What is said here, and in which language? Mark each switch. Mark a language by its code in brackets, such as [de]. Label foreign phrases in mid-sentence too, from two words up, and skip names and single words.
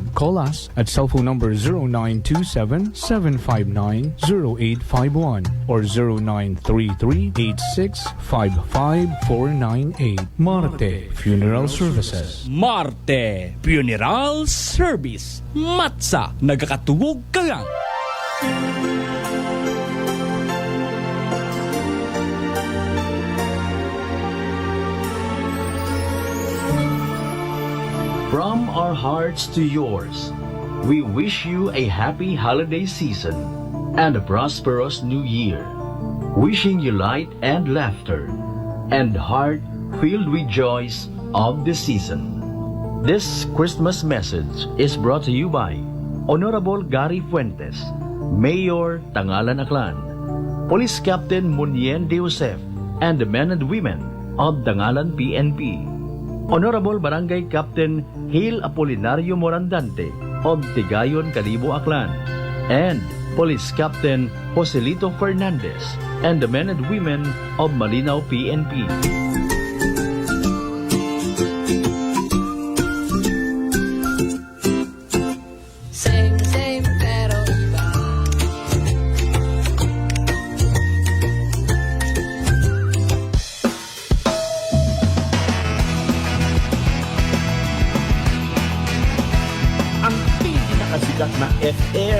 [en] Call us at cell phone number 0927-759-0851 or 0933-8655-498. Marte Funeral Services. Marte Funeral Service. [hil] Matsa, nagakatuwog ka nga. [en] From our hearts to yours, we wish you a happy holiday season and a prosperous new year. Wishing you light and laughter and heart filled with joys of the season. This Christmas message is brought to you by Honorable Gary Fuentes, Mayor Tangalan Aklan, Police Captain Munien De Josef, and the men and women of Tangalan PNP, Honorable Barangay Captain Hil Apolinario Morandante of Tigayon, Calibo, Aklan, and Police Captain Joselito Fernandez and the men and women of Malinaw PNP. [tl] Same, pero iba. Ang pinakasikat na FM.